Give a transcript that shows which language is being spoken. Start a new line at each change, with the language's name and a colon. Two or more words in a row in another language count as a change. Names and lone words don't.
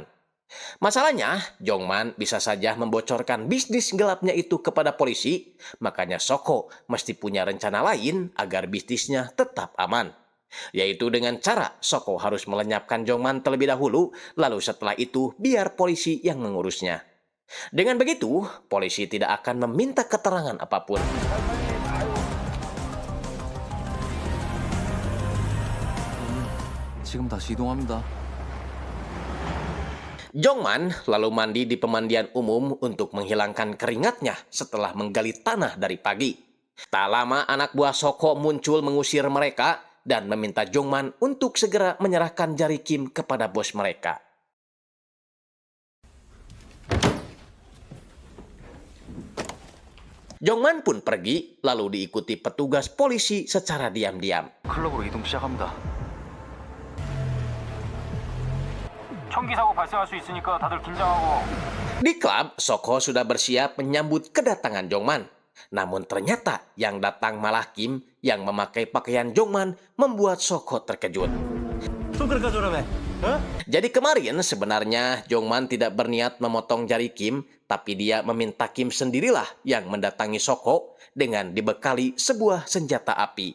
Indonesian: Masalahnya, Jongman bisa saja membocorkan bisnis gelapnya itu kepada polisi, makanya Soko mesti punya rencana lain agar bisnisnya tetap aman. Yaitu dengan cara Soko harus melenyapkan Jongman terlebih dahulu, lalu setelah itu biar polisi yang mengurusnya. Dengan begitu, polisi tidak akan meminta keterangan apapun.
Korean: 지금 다시 이동합니다.
Indonesian: Jongman lalu mandi di pemandian umum untuk menghilangkan keringatnya setelah menggali tanah dari pagi. Tak lama anak buah Soko muncul mengusir mereka dan meminta Jongman untuk segera menyerahkan jari Kim kepada bos mereka. Jongman pun pergi lalu diikuti petugas polisi secara diam-diam.
Korean: 클럽으로 이동 시작합니다. 총기 사고 발생할 수 있으니까 다들 긴장하고.
Indonesian: Di klub, Soko sudah bersiap menyambut kedatangan Jongman. Namun ternyata yang datang malah Kim yang memakai pakaian Jongman membuat Soko terkejut. Jadi kemarin sebenarnya Jongman tidak berniat memotong jari Kim, tapi dia meminta Kim sendirilah yang mendatangi Soko dengan dibekali sebuah senjata api.